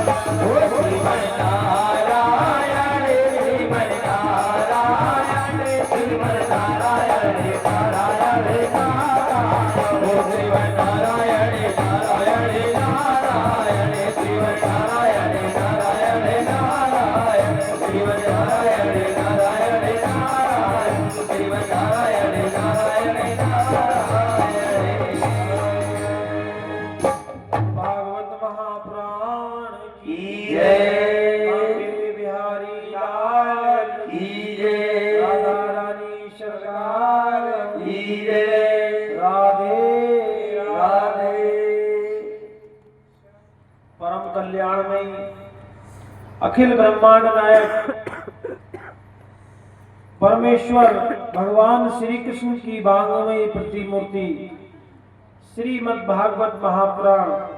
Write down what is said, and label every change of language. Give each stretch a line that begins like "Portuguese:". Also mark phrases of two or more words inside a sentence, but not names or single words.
Hindi: ओ श्रीमन नारायण श्रीमन नारायण श्रीमन नारायण नारायण नारायण ओ श्रीमन नारायण नारायण नारायण श्रीमन नारायण नारायण नारायण श्रीमन नारायण नारायण नारायण श्रीमन नारायण नारायण नारायण भागवत महापुराण की जय बांके बिहारी लाल की जय राधा रानी सरकार की जय राधे राधे परम कल्याणमयी अखिल ब्रह्मांड नायक परमेश्वर भगवान श्री कृष्ण की बांगमयी प्रतिमूर्ति श्रीमद् भागवत महापुराण